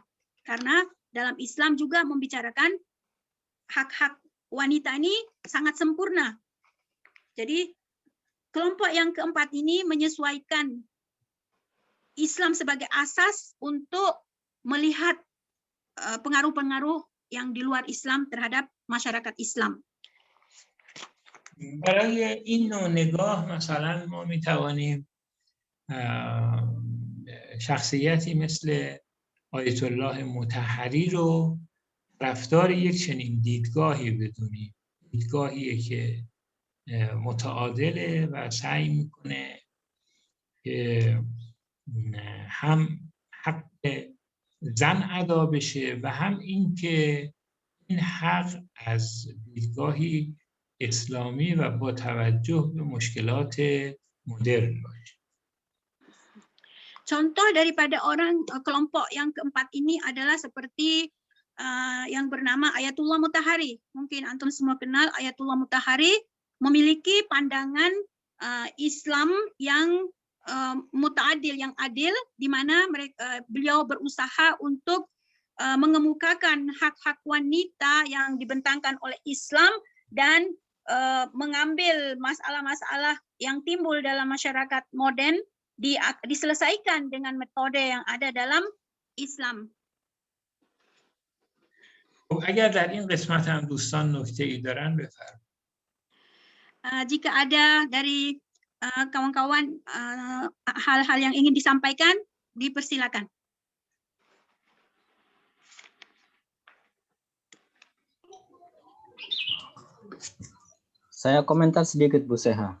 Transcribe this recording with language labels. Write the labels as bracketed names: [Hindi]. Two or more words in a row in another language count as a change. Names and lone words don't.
[Indonesian] Karena dalam Islam juga membicarakan hak-hak wanita ini sangat sempurna. Jadi kelompok yang keempat ini menyesuaikan Islam sebagai asas untuk melihat pengaruh-pengaruh yang di luar Islam terhadap masyarakat Islam. [Persian] برای این نوع نگاه مثلا ما میتوانیم شخصیتی مثل آیت الله مطهری رو رفتار یک چنین دیدگاهی بدونیم، دیدگاهی که متعادله و سعی میکنه که هم حق زن ادا بشه و هم این که این حق از دیدگاهی اسلامی و با توجه به مشکلات مدرن باشه. [Indonesian] Contoh daripada kelompok yang keempat ini adalah seperti yang bernama Ayatullah Mutahari. Mungkin antum semua kenal Ayatullah Mutahari, memiliki pandangan Islam yang mutaadil, yang adil, di mana beliau berusaha untuk mengemukakan hak-hak wanita yang dibentangkan oleh Islam dan mengambil masalah-masalah yang timbul dalam masyarakat modern diselesaikan dengan metode yang ada dalam Islam. [Persian] اگر در این قسمت هم دوستان نکته‌ای دارن بفرمایید. [Indonesian] Jika ada dari kawan-kawan hal-hal yang ingin disampaikan, dipersilakan. Saya komentar sedikit, Bu Seha.